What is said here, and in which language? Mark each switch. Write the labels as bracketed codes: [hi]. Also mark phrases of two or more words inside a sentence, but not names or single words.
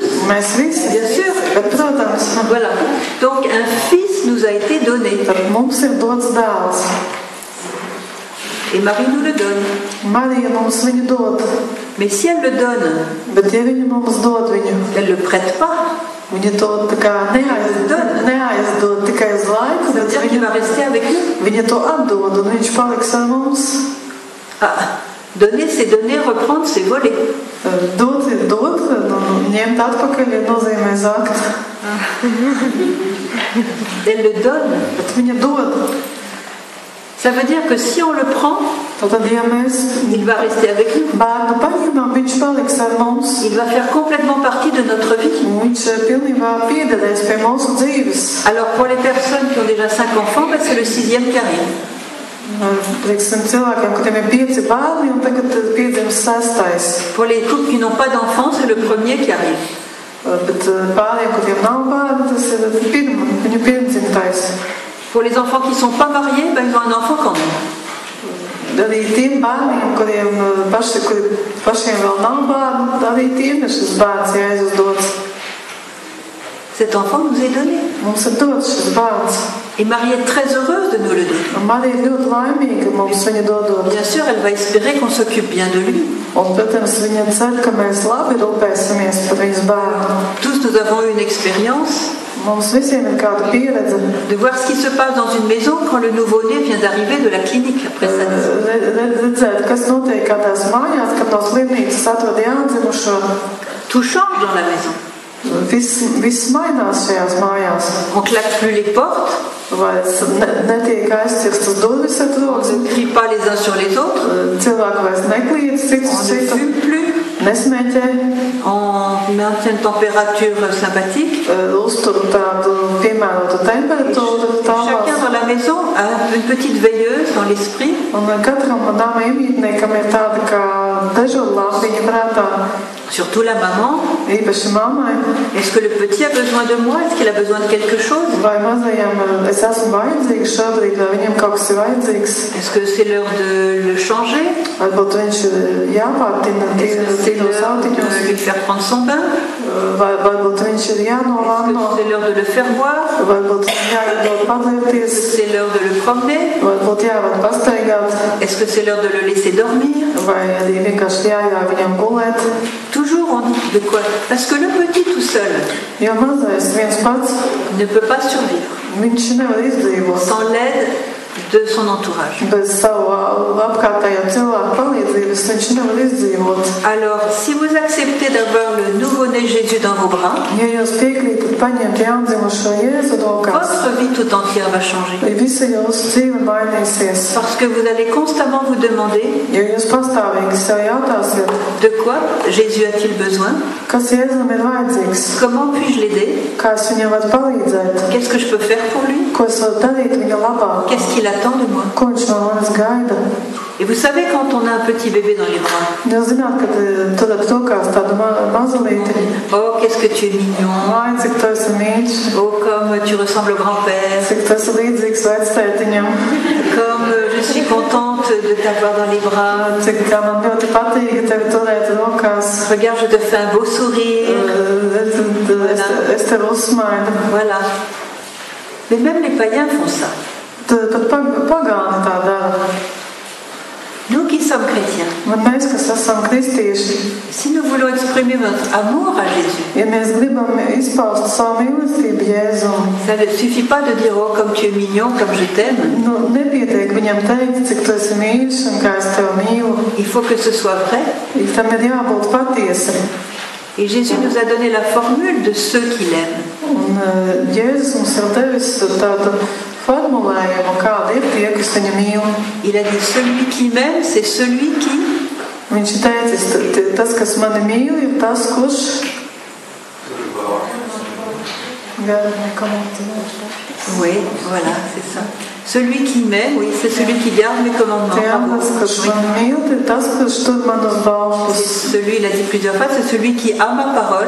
[fr] Bien sûr. Voilà. Donc un fils nous a été donné. Et Marie nous le donne. Mais si elle le donne, elle ne le prête pas. [lv] Viņa to tā kā neaizdod tikai uz laiku, bet [fr] viņa va rester avec nous. [lv] Viņa to atdod un viņš paliks ar mums. [fr] Donner, c'est donner, reprendre, c'est voler. [lv] Dot ir dot, ņemt atpakaļ ir nozīmē zakt. [fr] Elle le donne. [lv] Bet viņa dod. [fr] Ça veut dire que si on le prend, il va rester avec nous. Il va faire complètement partie de notre vie. Alors pour les personnes qui ont déjà 5 enfants, c'est le 6e qui arrive. Pour les couples qui n'ont pas d'enfants, c'est le premier qui arrive. Pour les enfants qui ne sont pas mariés, ils ont un enfant quand même. [lv] Arī tiem bērniem, kuriem pašiem vēl nav bērnu, arī tiem ir šis bērns Jēzus dots. [fr] Cet enfant nous est donné. [lv] Mums ir dots šis bērns. [fr] Et Marie est très heureuse de nous le donner. [lv] Marija ir ļoti laimīga mums viņu dodot. [fr] Bien sûr, elle va espérer qu'on s'occupe bien de lui. [lv] Un, protams, viņa cer, ka mēs labi rūpēsimies par viņas bērnu. [fr] Tous nous avons eu une expérience. [lv] Mums visiem ir kāda pieredze. [fr] De voir ce qui se passe dans une maison quand le nouveau-né vient d'arriver de la clinique après sa naissance. [lv] Redzēt, kas notiek kādās mājās, kad no slimnīcas atved jādzimušo. [fr] Tout change dans la maison. [lv] Viss mainās šajās mājās. [fr] On claque plus les portes. [lv] Vairs netiek aizcirstas durvis ar rozi. [fr] On ne crie pas les uns sur les autres. [lv] Cilvēki vairs nekliedz cits uz citu. [fr] On ne fume plus. [lv] Nesmēķē. [fr] On maintient une température sympathique. [lv] Uztur tādu piemērotu temperatūru. [fr] Chacun dans la maison a une petite veilleuse dans l'esprit. [lv] Un katram nama iemītniekam ir tāda kā dežurlampiņa prātā. [fr] Surtout la maman. [lv] Īpaši mammai. [fr] Est-ce que le petit a besoin de moi? Est-ce qu'il a besoin de quelque chose? [lv] Vai mazajam es esmu vajadzīgs šobrīd, vai viņam kaut kas ir vajadzīgs? [fr] Est-ce que c'est l'heure de le changer? [lv] Varbūt viņš jāpārtina tīros autiņos. [fr] Lui faire prendre son bain? [lv] Varbūt viņš ir jānolanno. [fr] Est-ce que c'est l'heure de le faire boire? [lv] Varbūt jāiedod padlēpties. [fr] Est-ce que c'est l'heure de le promener? [lv] Varbūt jāved pastaigāt. [fr] Est-ce que c'est l'heure de le laisser dormir? [lv] Vai arī vienkārši jāļauj viņam gulēt. [fr] Toujours on dit de quoi? Parce que le petit tout seul [lv] jo mazais viens pats [fr] ne peut pas survivre [lv] viņš nevar izdzīvot [fr] sans l'aide de son entourage. [lv] Bez savu apkārtējo cilvēku palīdzības viņš nevar izdzīvot. [fr] Alors, si vous acceptez d'avoir le nouveau-né Jésus dans vos bras, [lv] ja jūs piekrītat paņemt jaundzimušo Jēzu rokās, [fr] votre vie tout entière va changer. [lv] Visa jūsu dzīve mainīsies. [fr] Parce que vous allez constamment vous demander [lv] jo jūs pastāvīgi sev jautāsiet, [fr] de quoi Jésus a-t-il besoin? [lv] Kas Jēzum ir vajadzīgs? [fr] Comment puis-je l'aider? [lv] Kā es viņam varu palīdzēt? [fr] Qu'est-ce que je peux faire pour lui? [lv] Ko es varu darīt viņa labā? [fr] Qu'est-ce qu'il attend de moi? [lv] Ko viņš no manis gaida? [fr] Et vous savez, quand on a un petit bébé dans les bras, [lv] jūs zināt, kad turat rokās tādu mazulīti. [fr] Oh, qu'est-ce que tu es mignon. Ai, [lv] cik tu esi mīļš. [fr] Oh, comme tu ressembles au grand-père. [lv] Cik tu esi līdzīgs vectētiņam. [fr] Comme je suis contente de t'avoir dans les bras. [lv] Cik kā man ļoti patīk tevi turēt rokās. [fr] Regarde, je te fais un beau sourire. [lv] Es tevi uzsmaidu. [fr] Voilà. Mais même les païens font ça. [lv] Pat pagāni tā dara. [fr] Nous qui sommes chrétiens, [lv] mēs, kas esam kristieši, [fr] si nous voulons exprimer notre amour à Jésus, [lv] ja mēs gribam izpaust savu mīlestību Jēzum, [fr] ça ne suffit pas de dire oh comme tu es mignon, comme je t'aime. [lv] Nepietiek viņam teikt, cik tu esi mīļš un kā es tevi mīlu. [fr] Il faut que ce soit vrai. [lv] Tam ir jābūt patiesi. [fr] Et Jésus nous a donné la formule de ceux qui l'aiment. [lv] Un Jēzus mums ir devis tādu formulējumu, kāda ir tie, kas viņu mīl. [fr] Il a dit celui qui m'aime, c'est celui qui. [lv] Viņš teicis, tas, kas mani mīl, ir tas, kurš. [fr] Oui, voilà, c'est ça. Celui qui m'aime, oui, c'est celui qui garde mes commandements. C'est celui, il a dit plusieurs fois, c'est celui qui a ma parole.